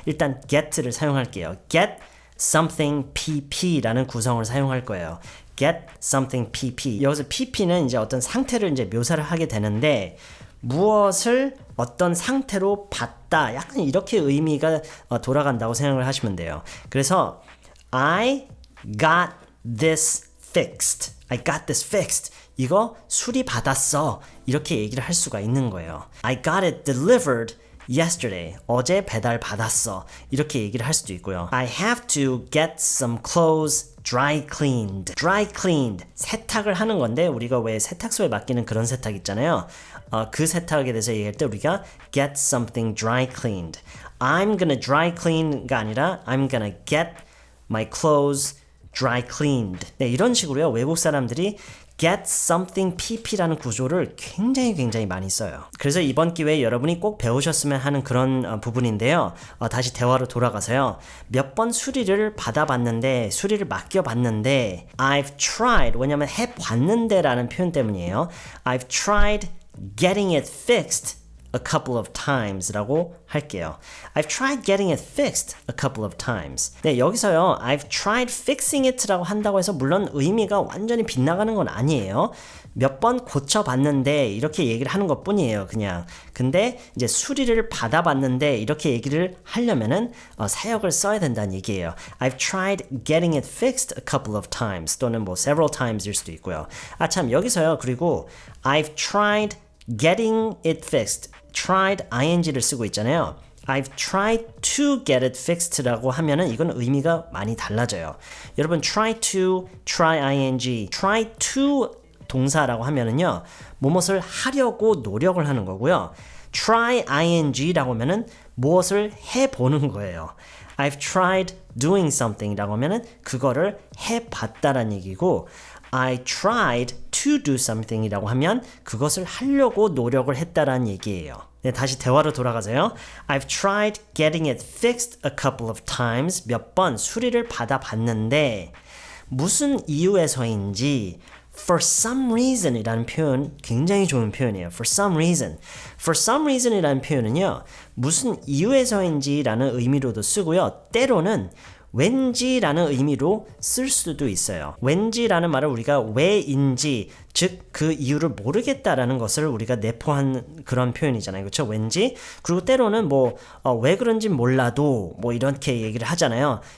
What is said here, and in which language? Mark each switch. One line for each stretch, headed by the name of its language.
Korean: 일단 get를 사용할게요. get something pp라는 구성을 사용할 거예요.
English: get something pp.
Korean: 여기서 pp는 이제 어떤 상태를 이제 묘사를 하게 되는데 무엇을 어떤 상태로 받다 약간 이렇게 의미가 돌아간다고 생각을 하시면 돼요. 그래서
English: I got this fixed. I got this fixed.
Korean: 이거 수리받았어. 이렇게 얘기를 할 수가 있는 거예요.
English: I got it delivered yesterday.
Korean: 어제 배달 받았어. 이렇게 얘기를 할 수도 있고요.
English: I have to get some clothes dry cleaned. dry cleaned.
Korean: 세탁을 하는 건데 우리가 왜 세탁소에 맡기는 그런 세탁 있잖아요. 그 세탁에 대해서 얘기할 때 우리가
English: get something dry cleaned. I'm gonna dry clean가
Korean: 아니라
English: I'm gonna get my clothes dry cleaned.
Korean: 네, 이런 식으로요. 외국 사람들이 get something pp라는 구조를 굉장히 많이 써요. 그래서 이번 기회에 여러분이 꼭 배우셨으면 하는 그런 부분인데요. 다시 대화로 돌아가서요. 몇 번 수리를 받아봤는데 수리를 맡겨봤는데
English: I've tried
Korean: 왜냐면 해봤는데 라는 표현 때문이에요.
English: I've tried getting it fixed a couple of times
Korean: 라고 할게요.
English: I've tried getting it fixed a couple of times.
Korean: 네, 여기서요.
English: I've tried fixing it
Korean: 라고 한다고 해서 물론 의미가 완전히 빗나가는 건 아니에요. 몇 번 고쳐봤는데 이렇게 얘기를 하는 것 뿐이에요. 그냥. 근데 이제 수리를 받아봤는데 이렇게 얘기를 하려면은 사역을 써야 된다는 얘기예요.
English: I've tried getting it fixed a couple of times
Korean: 또는 뭐
English: several times
Korean: 일 수도 있고요. 아 참 여기서요.
English: 그리고 I've tried getting it fixed.
Korean: tried ing를 쓰고 있잖아요.
English: I've tried to get it fixed
Korean: 라고 하면은 이건 의미가 많이 달라져요. 여러분 try to, try ing, try to 동사라고 하면은요. 무엇을 하려고 노력을 하는 거고요. try ing라고 하면은 무엇을 해보는 거예요.
English: I've tried doing something
Korean: 라고 하면은 그거를 해봤다라는 얘기고
English: I tried to do something
Korean: 이라고 하면 그것을 하려고 노력을 했다라는 얘기예요. 네, 다시 대화로 돌아가서요.
English: I've tried getting it fixed a couple of times.
Korean: 몇 번 수리를 받아봤는데 무슨 이유에서인지
English: for some reason
Korean: 이라는 표현 굉장히 좋은 표현이에요.
English: for some reason. for some reason
Korean: 이라는 표현은요. 무슨 이유에서인지 라는 의미로도 쓰고요. 때로는 왠지라는 의미로 쓸 수도 있어요. 왠지라는 말을 우리가 왜인지 즉 그 이유를 모르겠다라는 것을 우리가 내포한 그런 표현이잖아요. 그렇죠? 왠지. 그리고 때로는 뭐 왜 그런지 몰라도 뭐 이렇게 얘기를 하잖아요.